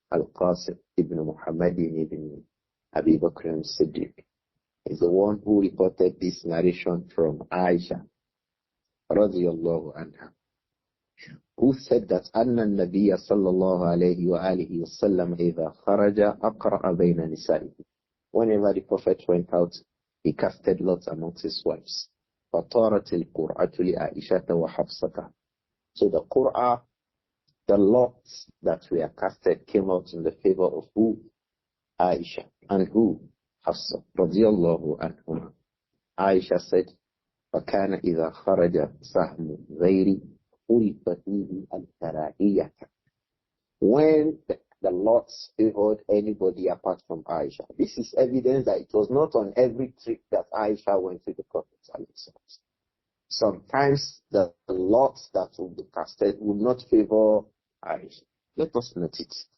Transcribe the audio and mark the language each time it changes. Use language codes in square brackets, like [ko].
[en] Al-Qasim ibn Muhammad ibn Abi Bakr al-Siddiq is the one who reported this narration from Āishah, radiyallahu anha, who said that [ar] أن النبي صلى الله عليه وآله وسلم إذا خرج أقرأ بين نسائه. [en] Whenever the Prophet went out, he casted lots amongst his wives. [ar] فطارت القرعة لعائشة وحفصة. [en] So the Qur'an, the lots that were casted came out in the favor of who? Āishah. And who? Hafsa. [ar] رضي الله عنهما. [en] Āishah said, [ar] فكان إذا خرج سهم غيري عرف فيه الكراهية. [en] When the lots favored anybody apart from Āishah. This is evidence that it was not on every trip that Āishah went with the Prophet. Sometimes the lots that will be casted will not favor Āishah. Let us note it.